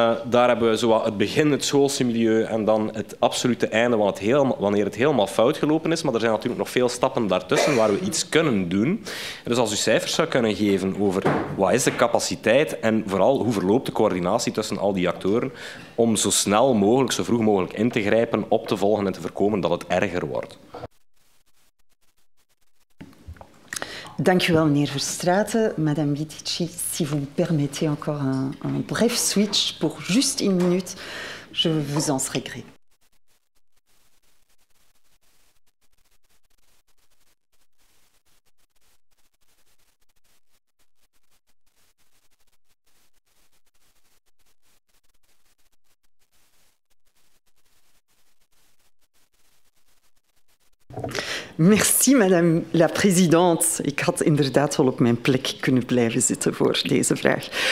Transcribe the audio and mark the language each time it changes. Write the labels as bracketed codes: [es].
[nl] Daar hebben we zo het begin, het schoolse milieu en dan het absolute einde wanneer het helemaal fout gelopen is. Maar er zijn natuurlijk nog veel stappen daartussen waar we iets kunnen doen. Dus als u cijfers zou kunnen geven over wat is de capaciteit en vooral hoe verloopt de coördinatie tussen al die actoren om zo snel mogelijk, zo vroeg mogelijk in te grijpen, op te volgen en te voorkomen dat het erger wordt. Dank u wel, meneer Verstraeten. [fr] Madame Bitici, si vous me permettez encore un bref switch pour juste 1 minute, je vous en serai gré. Merci, madame la présidente. [nl] Ik had inderdaad wel op mijn plek kunnen blijven zitten voor deze vraag.